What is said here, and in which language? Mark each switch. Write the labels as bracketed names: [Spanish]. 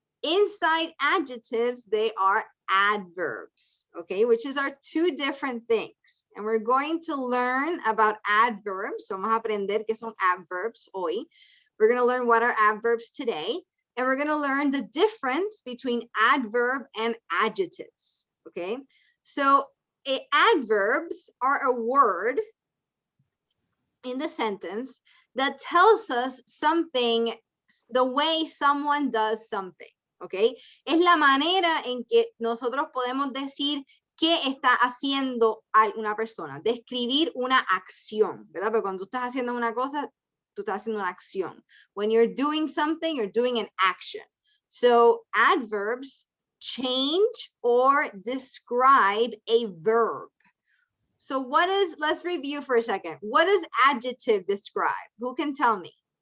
[English] Inside adjectives, they are adverbs, okay, which is our two different things. And we're going to learn about adverbs. [Spanish] So vamos a aprender qué son adverbs hoy. [English] We're going to learn what are adverbs today. And we're going to learn the difference between adverb and adjectives, okay? So adverbs are a word in the sentence that tells us something, the way someone does something, okay? [Spanish] Es la manera en que nosotros podemos decir qué está haciendo una persona, describir una acción, ¿verdad? Pero cuando tú estás haciendo una cosa, tú estás haciendo una acción. [English] When you're doing something, you're doing an action. So adverbs change or describe a verb. So what is, let's review for a second. What does adjective describe? Who can tell me?